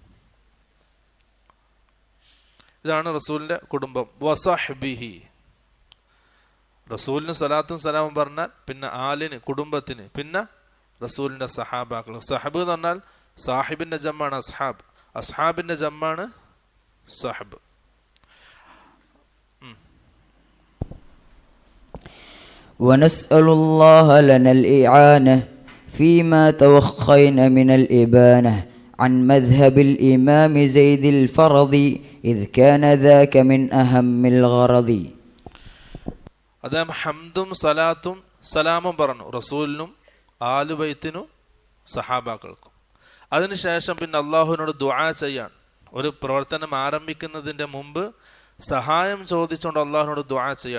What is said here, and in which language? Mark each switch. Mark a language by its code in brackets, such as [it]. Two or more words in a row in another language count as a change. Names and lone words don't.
[ml] ഇതാണ് റസൂലിൻ്റെ കുടുംബം. വസഹ്ബിഹി, റസൂലിന് സ്വലാത്തും സലാമും പറഞ്ഞാൽ പിന്നെ ആലിന്, കുടുംബത്തിന്, പിന്നെ റസൂലിൻ്റെ സഹാബാക്കൾ. സഹബ് എന്ന് പറഞ്ഞാൽ സാഹിബിൻ്റെ ജമ്മാണ് അസ്ഹാബ്, അസ്ഹാബിൻ്റെ ജമ്മാണ് സഹബ്. [ar] ونسأل الله لنا الإعانة فيما توخينا من الإبانة عن مذهب الإمام زيد الفرضي إذ كان ذاك من أهم الغرض. [ml] അദ്ദേഹം ഹംദും സലാത്തും സലാമും പറഞ്ഞു റസൂലിനും ആലുബൈത്തിനും സഹാബാക്കൾക്കും. അതിനുശേഷം പിന്നെ അള്ളാഹുവിനോട് ദുആ ചെയ്യാൻ, ഒരു പ്രവർത്തനം ആരംഭിക്കുന്നതിൻ്റെ മുമ്പ് സഹായം ചോദിച്ചുകൊണ്ട് അള്ളാഹുവിനോട് ദുആ ചെയ്യാൻ.